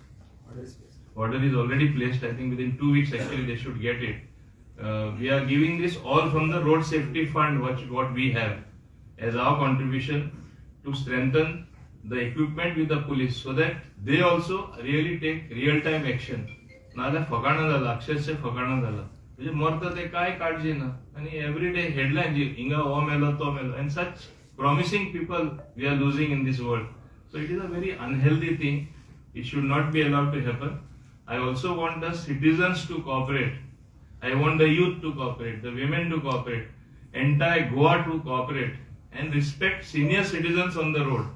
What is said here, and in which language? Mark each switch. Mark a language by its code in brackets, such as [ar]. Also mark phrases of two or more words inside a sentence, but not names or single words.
[en] Order is already placed. I think within 2 weeks actually they should get it. We are giving this all from the road safety fund, what we have as our contribution to strengthen the equipment with the police, so that they also really take real time action. [kok] नाला फकाणा झाला, अक्षरशः फकाणा झाला, म्हणजे मरतं ते काय काळजी ना, आणि [en] everyday headline [kok] जी हिंगा हो मेलो तो मेलो, [en] and such promising people we are losing in this world. So it is a very unhealthy thing. It should not be allowed to happen. I also want the citizens to cooperate. I want the youth to cooperate, the women to cooperate, entire Goa to cooperate and respect senior citizens on the road.